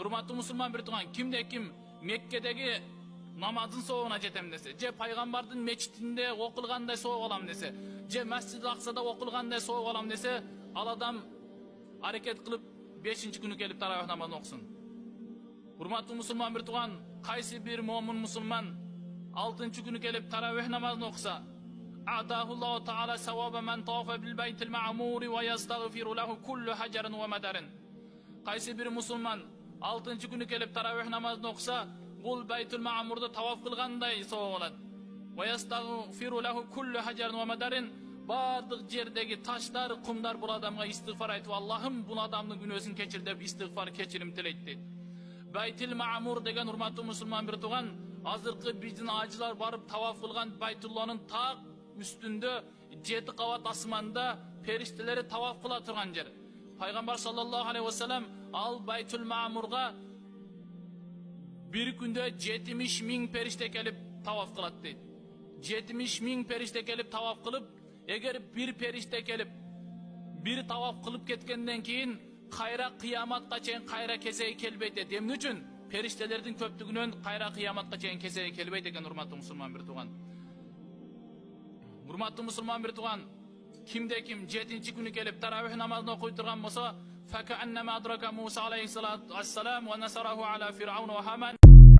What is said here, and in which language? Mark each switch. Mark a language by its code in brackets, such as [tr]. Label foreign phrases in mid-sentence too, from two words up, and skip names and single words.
[ky] Урматтуу мусулман бир тууган, кимде ким Меккедеги намазын соогуна жетем десе, же пайгамбардын мечитинде окулгандай соог алам десе, же Масжидил Аксада окулгандай соог алам десе, ал адам аракет кылып 5-чү күнү келип таравих намазын окусун. Урматтуу мусулман бир тууган, кайсы бир момун мусулман 6-чы күнү келип таравих намазын окуса, [ar] أعطاه الله تعالى ثواب من طاف بالبيت المعمور ويستغفر له كل حجر ومدر. [ky] Кайсы бир мусулман 6-чы күнү келип таравих намазын окуса, бул байтул маъмурду таваф кылгандай соо болот. [ar] ويستغفر له كل حجر ومدر. [ky] Бардык жердеги таштар, кумдар бул адамга истигфар айтып, Аллахым бул адамдын күнөөсүн кечир деп истигфар кечирим тилейт дейт. Байтул маъмур деген, урматтуу мусулман бир тууган, азыркы биздин ажылар барып таваф кылган Байтулланын так үстүндө 7 кабат асманда периштелери таваф кыла турган жер. Пайгамбар [ar] صلى الله عليه وسلم [ky] ал Байтул маъмурга бир күндө 70 миң периште келип таваф кылат дейт. 70 миң периште келип таваф кылып, эгер бир периште келип бир таваф кылып кеткенден кийин кайра кыяматка чейин кайра кесеги келбейт дейт. Эмне үчүн? Периштелердин көптүгүнөн кайра кыяматка чейин кесеги келбейт экен, урматтуу мусулман бир тууган. Урматтуу мусулман бир тууган, кимде ким 7-чи күнү келип таравих намазын окуй турган болсо, [ar] فكأنما أدرك موسى عليه الصلاة والسلام ونصره على فرعون وهامان.